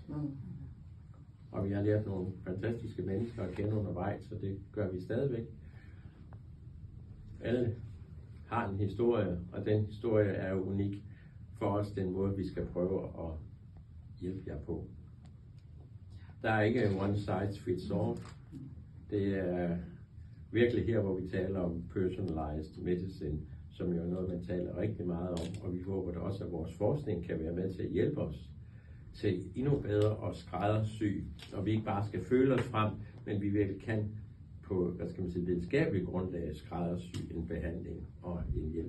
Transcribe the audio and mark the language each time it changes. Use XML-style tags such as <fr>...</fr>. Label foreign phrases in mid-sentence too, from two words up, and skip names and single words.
<da>Og vi har lært nogle fantastiske mennesker at kende undervejs, så det gør vi stadigvæk. Alle har en historie, og den historie er jo unik for os, den måde, vi skal prøve at hjælpe jer på. Der er ikke</da> <en>one size fits all.</en> <da>Det er virkelig her, hvor vi taler om</da> <en>personalized medicine,</en> <da>som jo er noget, man taler rigtig meget om, og vi håber da også, at vores forskning kan være med til at hjælpe os til endnu bedre at skræddersy, og vi ikke bare skal føle os frem, men vi virkelig kan på, videnskabeligt grundlag skræddersy en behandling og en hjælp.</da>